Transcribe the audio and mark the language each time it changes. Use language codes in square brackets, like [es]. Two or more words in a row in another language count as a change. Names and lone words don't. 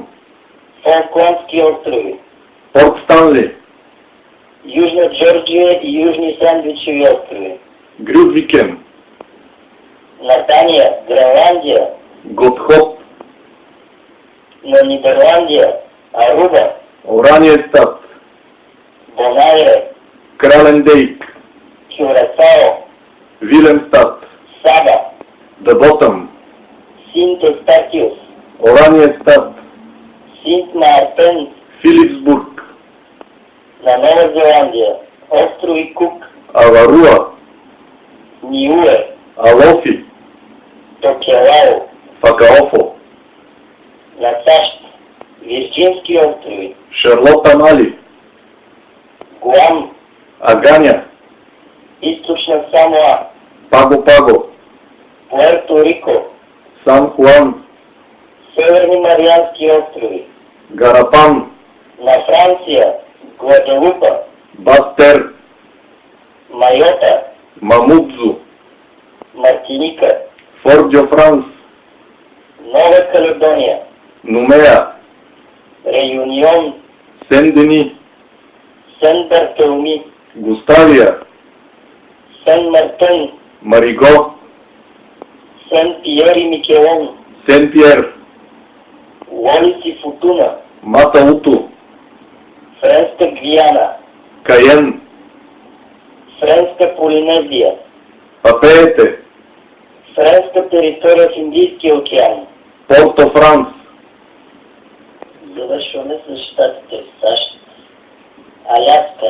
[bg] Фолкландски острови, Порт Станли, Южна Джорджия и Южни Сандвичеви острови, Грюдвикен, на Дания, Гренландия, Готхоп, на Нидерландия, Аруба, Ораниестад, Бонайре, Кралендейк, Кюрасао, Виленстад, Саба, Даботъм, Синт Евстатиус, Ораниестад, Синт Мартен, Филипсбург, на Нова Зеландия, острови Кук, Аваруа, Ниуе, Алофи, Токелао, Факаофо, на САЩ, Вирджински острови, Шарлота Мали, Гуам, Аганя, Източна Самоа, Паго-Паго, Пуерто Рико, Сан Хуан, Северни Мариански острови, Гарапан, на Франция, Гваделупа, Бастер, Майота, Мамудзу, Мартиника, Форт-дьо-Франс, Нова Каледония, Нумея, Реюнион, Сен-Дени, Сен-Бартолми, Густавия, Сен-Мартен, Мариго, Сен-Пиер и Микелон, Сен-Пьер, Уолис и Футуна, Матауто, Френска Гвиана, Каен, Френска Полинезия, Папеете, Френска територия в Индийския океан. Порто-Франс, Завършваме с щатите в САЩ, Аляска,